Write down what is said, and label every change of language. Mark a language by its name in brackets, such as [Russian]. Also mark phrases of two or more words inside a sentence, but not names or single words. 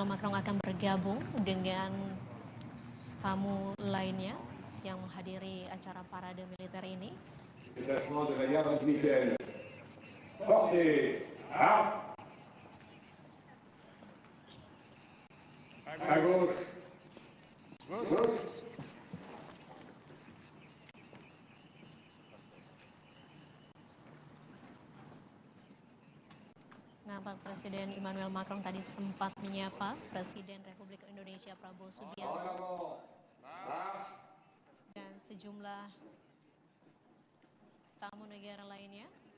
[Indonesian] Macron akan bergabung dengan tamu lainnya yang menghadiri acara parade militer ini. [French] Détachement de la garde républicaine. Portez armes. À gauche. Gauche. [Indonesian] Nampak Presiden Emmanuel Macron tadi sempat menyapa Presiden Republik Indonesia Prabowo Subianto dan sejumlah tamu negara lainnya.